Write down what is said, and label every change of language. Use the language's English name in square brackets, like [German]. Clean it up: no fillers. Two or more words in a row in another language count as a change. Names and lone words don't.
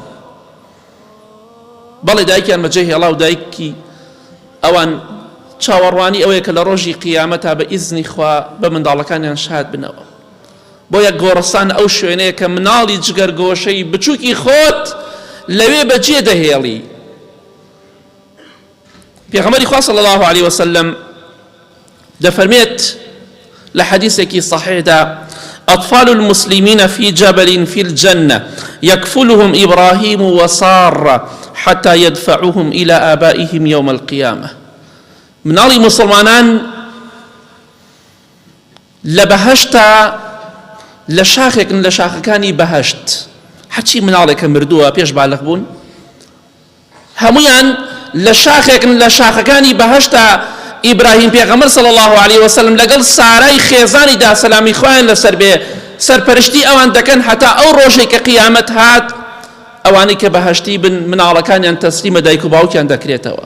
[Central Kurdish] بەڵێ دایکیان بەجێ هێڵا و دایکی ئەوان چاوەڕوانی ئەوەیە کە لە ڕۆژی قیامەتا بە ئیزنی خوا بە منداڵەکانیان شاد بنەوە. بۆ یەک گۆڕستان ئەو شوێنەیە کە مناڵی جگەرگۆشەی بچووکی خۆت لەوێ بەجێ دەهێڵی. پێغەمبەری خوا [Arabic] صلی الله عليه وسلم [Central Kurdish] دەفەرمێت لە حەدیثێکی صحیحدا: [Arabic] أطفال المسلمين في جبل في الجنة يكفلهم إبراهيم وسارة حتى يدفعوهم إلى آبائهم يوم القيامة. [Central Kurdish] مناڵی مسلمانان لە بەهەشتا لە شاخێکن لە شاخەکانی بەهەشت، هەرچی مناڵێکە مردووە پێش بالغ بوون هەمویان لە شاخێکن لە شاخەکانی بەهەشتا ئیبراهیم پێغەمبەر [Arabic] صلی الله عليه وسلم [Central Kurdish] لەگەڵ سارای خێزانی دا سەلامی خوایان لەسەر بێ سەرپەرشتی ئەوان دەکەن هەتا ئەو ڕۆژێک کە قیامەت هات ئەوانەی کە بەهەشتی بن مناڵەکانیان تەسلیمە دایک و باوکیان دەکرێتەوە.